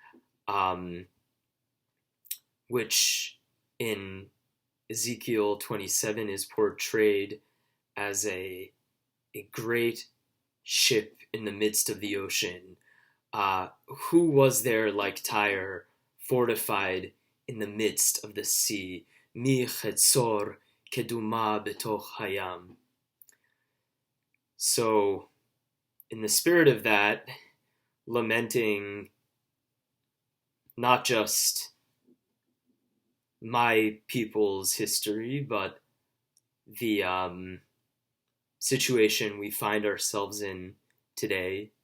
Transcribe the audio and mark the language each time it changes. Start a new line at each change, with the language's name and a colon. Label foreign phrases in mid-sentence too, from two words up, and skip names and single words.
English: which in Ezekiel 27 is portrayed as a great ship in the midst of the ocean. Who was there like Tyre, fortified in the midst of the sea?
Hebrew: מי כצור כדמה בתוך הים.
English: So, in the spirit of that, lamenting not just my people's history, but the situation we find ourselves in today